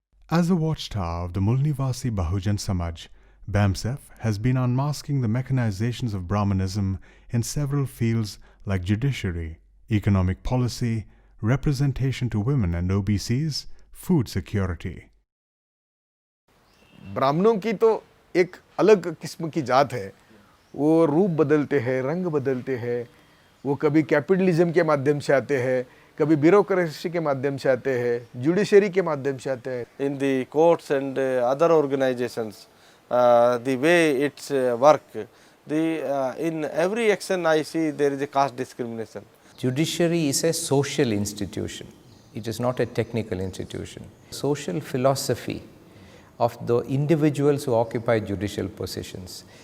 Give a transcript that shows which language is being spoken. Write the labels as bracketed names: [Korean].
[English] As a watchtower of the Mulnivasi Bahujan Samaj, BAMSEF has been unmasking the mechanizations of Brahmanism in several fields like judiciary, economic policy, representation to women and OBCs, food security. [Hindi] ब्राह्मणों की तो एक अलग किस्म की जात है, वो रूप बदलते हैं, रंग बदलते हैं, वो कभी कैपिटलिज्म के माध्यम से आते हैं, कभी ब्यूरोक्रेसी के माध्यम से आते हैं, जुडिशरी के माध्यम से आते हैं. [English] In the courts and other organizations, the way it's work, in every action I see there is a caste discrimination. Judiciary is a social institution. It is not a technical institution. Social philosophy of the individuals who occupy judicial positions.